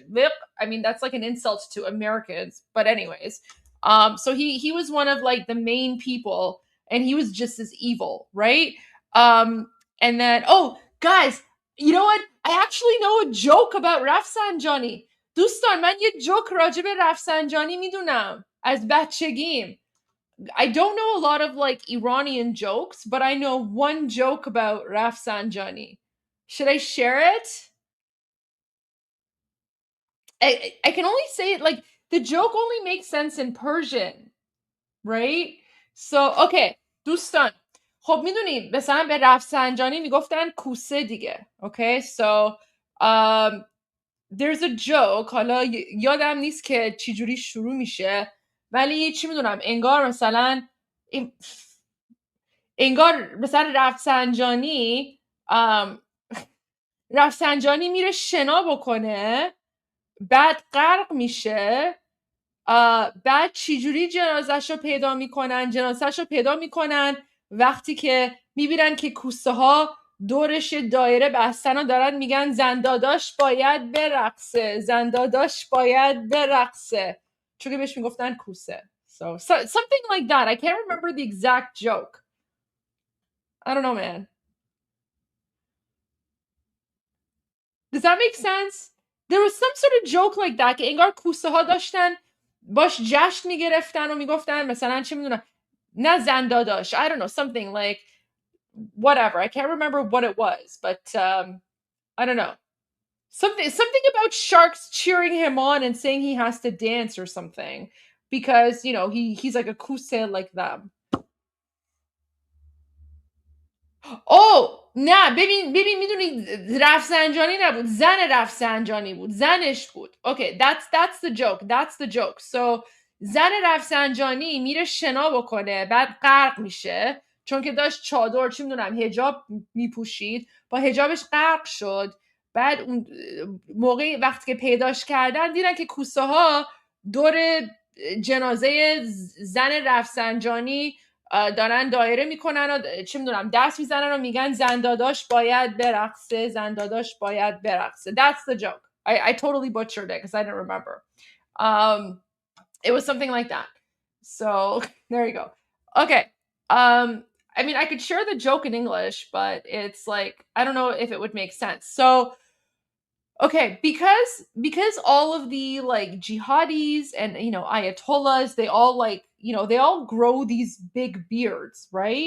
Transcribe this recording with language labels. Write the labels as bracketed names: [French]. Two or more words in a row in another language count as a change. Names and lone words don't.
[English] I mean, that's like an insult to Americans, but anyways. So he was one of like the main people, and he was just as evil, right? And then, guys, you know what? I actually know a joke about Rafsanjani. [Persian] دوستان من یه joke راجع به رفسنجانی میدونم از بچگیم. [English] I don't know a lot of like Iranian jokes, but I know one joke about Rafsanjani. Should I share it? I can only say it like the joke only makes sense in Persian, right? So, [Persian] okay, دوستان خب میدونید مثلا به رفسنجانی میگفتن کوسه دیگه. [English] Okay, so there's a joke. [Persian] حالا یادم نیست که چجوری شروع میشه، ولی چی میدونم انگار مثلا رفسنجانی میره شنا بکنه، بعد غرق میشه، بعد چجوری جنازه‌شو پیدا میکنن وقتی که میبینن که کوسه ها دورش دایره بستن و دارن میگن زنداداش باید برقصه، چون که بهش میگفتن کوسه. [English] So something like that. I can't remember the exact joke. I don't know, man. Does that make sense? There was some sort of joke like that [Persian] که انگار کوسه ها داشتن باش جشن میگرفتن و میگفتن مثلا چه میدونم نه زنداداش. [English] I don't know, something like whatever. I can't remember what it was, but I don't know. Something about sharks cheering him on and saying he has to dance or something because, you know, he's like a kuse like them. [Persian] نه ببین میدونی رفسنجانی نبود، زن رفسنجانی بود، زنش بود. [English] Okay, that's the joke. [Persian] So زن رفسنجانی میره شنا بکنه، بعد غرق میشه چون که داشت چادر چی میدونم حجاب میپوشید، با حجابش غرق شد. بعد اون موقع وقتی که پیداش کردن دیدن که کوسه ها دور جنازه زن رفسنجانی دارن دایره میکنن و چی میدونم دست میزنن و میگن زنداداش باید برقصه. [English] That's the joke. I totally butchered it because I didn't remember. It was something like that. So there you go. Okay. I mean, I could share the joke in English, but it's like, I don't know if it would make sense. So, okay, because all of the like jihadis and, you know, Ayatollahs, they all like, you know, they all grow these big beards, right?